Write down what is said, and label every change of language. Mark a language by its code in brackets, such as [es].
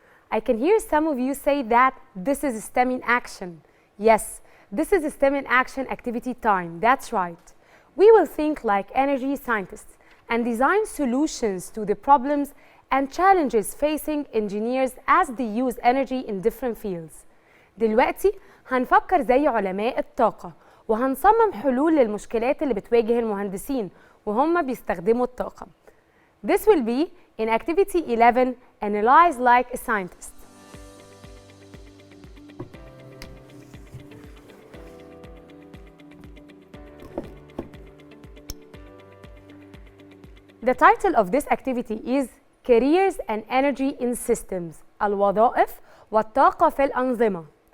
[en] I can hear some of you say that this is STEM in action. Yes, this is STEM in action activity time. That's right. We will think like energy scientists and design solutions to the problems and challenges facing engineers as they use energy in different fields. [ar] دلوقتي هنفكر زي علماء الطاقة وهنصمم حلول للمشكلات اللي بتواجه المهندسين وهم بيستخدموا الطاقة. [en] This will be in activity 11, analyze like a scientist. The title of this activity is Careers and Energy in Systems, [ar] الوظائف والطاقة في الأنظمة.